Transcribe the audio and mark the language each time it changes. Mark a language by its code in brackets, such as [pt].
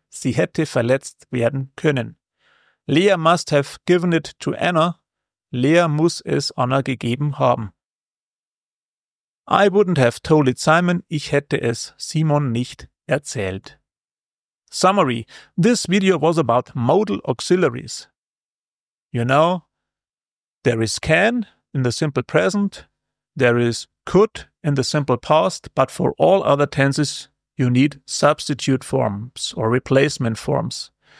[de] Sie hätte verletzt werden können. [en] Lea must have given it to Anna. [de] Lea muss es Anna gegeben haben. [en] I wouldn't have told it Simon. [de] Ich hätte es Simon nicht erzählt. [en] Summary. This video was about modal auxiliaries. You know, there is can in the simple present, there is could in the simple past, but for all other tenses you need substitute forms or replacement forms.